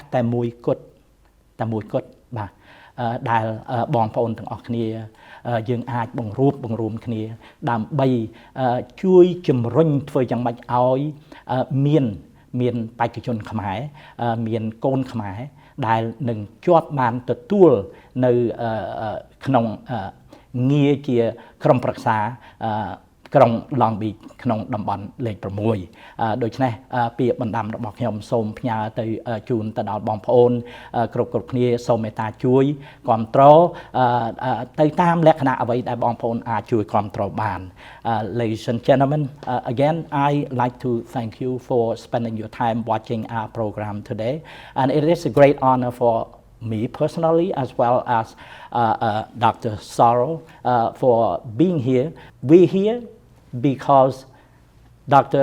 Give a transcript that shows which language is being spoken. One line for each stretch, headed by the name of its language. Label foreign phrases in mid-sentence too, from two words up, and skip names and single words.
Khmer: តែមួយគត់បាទដែលបងប្អូនទាំងអស់គ្នាយើងអាចបង្រួមគ្នាដើម្បីជួយជំរុញធ្វើយ៉ាងម៉េចឲ្យមានបេក្ខជនខ្មែរមានកូនខ្មែរដែលនឹងជាប់បានទទួលនៅក្នុងងារជាក្រុមប្រឹក្សាក្រុង Long Beach ក្នុងតំបន់លេខ
English: 6
Khmer: ដូច្នេះពាក្យបណ្ដាំរបស់ខ្ញុំសូមផ្ញើទៅជូនទៅដល់បងប្អូនគ្រប់គ្នាសូមមេត្តាជួយគាំទ្រទៅតាមលក្ខណៈអ្វីដែលបងប្អូនអាចជួយគាំទ្របាន
English: Ladies and gentlemen, again I like to thank you for spending your time watching our program today, and it is a great honor for me personally as well as Dr. Saro for being here. We're here because Dr.